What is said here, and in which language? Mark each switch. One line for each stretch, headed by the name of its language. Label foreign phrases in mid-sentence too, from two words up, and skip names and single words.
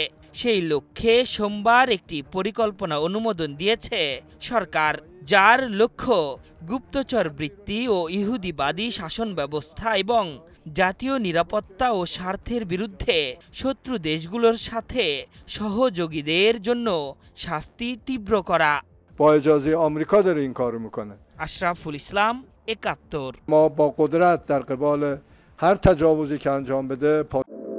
Bangla: সেই লক্ষ্যে সোমবার একটি পরিকল্পনা অনুমোদন দিয়েছে সরকার, যার লক্ষ্য গুপ্তচর বৃত্তি ও ইহুদিবাদী শাসন ব্যবস্থা এবং জাতীয় নিরাপত্তা ও স্বার্থের বিরুদ্ধে শত্রু দেশগুলোর সাথে সহযোগীদের জন্য শাস্তি তীব্র করা। আশরাফুল ইসলাম, 71।
Persian: ما با قدرت در قبال هر تجاوزی که انجام بده